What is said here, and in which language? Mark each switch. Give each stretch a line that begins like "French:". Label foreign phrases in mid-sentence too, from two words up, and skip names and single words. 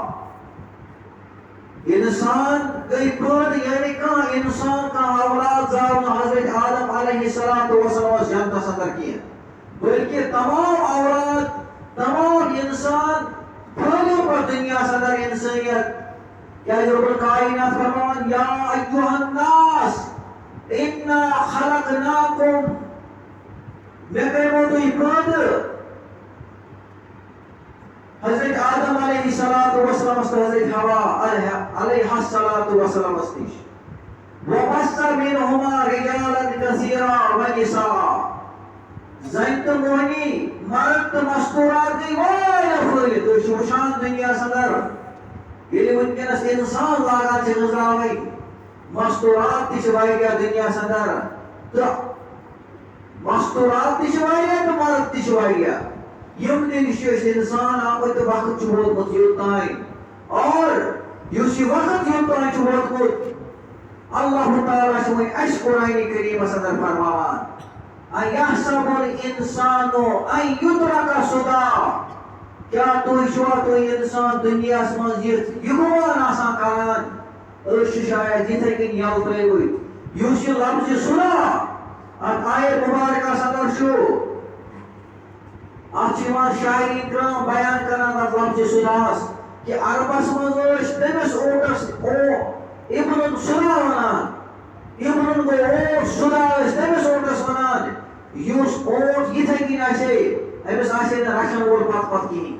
Kashmiri: اِنسان گٔے پٲدٕ یعنی کانٛہہ اِنسان کانٛہہ اولاد زاو نہٕ حضرت آدم
Arabic: علیہ الصلوۃ والسلامس
Kashmiri: جنتس اندر کینٛہہ بلکہِ تمام اولاد تمام اِنسان پھٲلیو پتہٕ دُنیاہس اندر اِنسٲنیت کیٛازِ رب الکائنات فرماوان
Arabic: یا ایُّہَ الناس اِنَّا خَلَقْنَاكُم
Kashmiri: مےٚ کَریمو تُہۍ پٲدٕ حضرت آدم
Arabic: علیہ الصلوۃ والسلامس
Kashmiri: تہٕ حضرت حوا
Arabic: علیہ الصلوۃ والسلامس
Kashmiri: نِش
Arabic: وَبَثَّ مِنْهُمَا رِجَالًا كَثِيرًا وَنِسَاءً
Kashmiri: زَنہِ تہٕ موہنی مرد تہٕ مستوٗرات گٔے واریاہ پھٲلِتھ تُہۍ چھِو وٕچھان دُنیاہس اندر ییٚلہِ وٕنکیٚنس اِنسان لاگان چھِ گٔنٛزراوٕنۍ مستوٗرات تہِ چھِ واریاہ دُنیاہس اندر تہٕ مستوٗرات تہِ چھِ واریاہ تہٕ مرد تہِ چھِ واریاہ یِمنٕے نِش چھِ أسۍ اِنسان آمٕتۍ تہٕ وقت چھُ ووتمُت یوٚتانۍ اور یُس یہِ وقت یوٚتانۍ چھُ ووتمُت اللہ تعالیٰ چھُ وۄنۍ اَسہِ قرآنِ کریٖمس اندر فرماوان
Arabic: اَیَحسَبُ الْإِنسانُ أَن يُتْرَكَ سُدًى
Kashmiri: کیٛاہ تُہۍ اِنسان دُنیاہس منٛز یِتھ یہِ گُمان آسان کران أسۍ چھِ شاید یِتھے کٔنۍ یَلہٕ ترٛٲوِتھ یُس یہِ لفظِ سُدا اتھ آیت مُبارکس اندر چھُ اتھ چھِ یِوان شاعری کرام بیان کران اتھ لفظِ سُداہس کہ عربس منٛز ٲسۍ تٔمِس اوٹس اِبنُن سُدا ونان اِبنُن گوٚو اوٹ سُدا ٲسۍ تٔمِس اوٹس ونان یُس اوٹ یِتھے کٔنۍ آسہِ أمِس آسہِ نہٕ رچھن وول پتہٕ کِہیٖنۍ